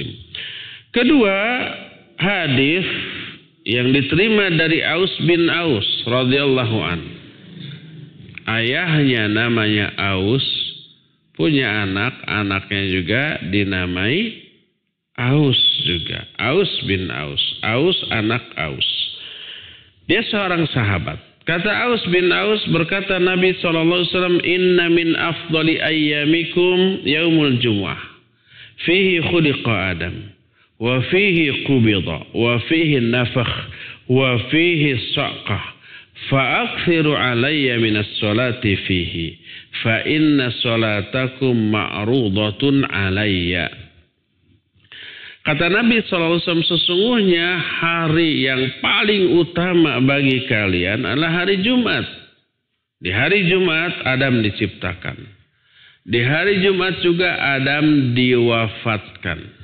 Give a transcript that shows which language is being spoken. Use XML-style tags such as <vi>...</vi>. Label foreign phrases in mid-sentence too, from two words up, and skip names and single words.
<id>Kedua, hadis yang diterima dari Aus bin Aus</id> <ar>رضي الله عن.</ar> <id>Ayahnya namanya Aus, punya anak, anaknya juga dinamai Aus juga. Aus Aus bin Aus. Aus anak Aus. Dia seorang sahabat. Kata Aus bin Aus, berkata Nabi SAW,</id> <ar>إن من أفضل أيامكم يوم الجمعة. فيه خلق آدم وفيه قبض. وفيه النفخة وفيه الصعقة. فأكثروا علي من الصلاة فيه. فإن صلاتكم معروضة علي.</ar> <id>Kata Nabi SAW, sesungguhnya hari yang paling utama bagi kalian adalah hari Jumat. Di hari Jumat Adam diciptakan. Di hari Jumat juga Adam diwafatkan.</id>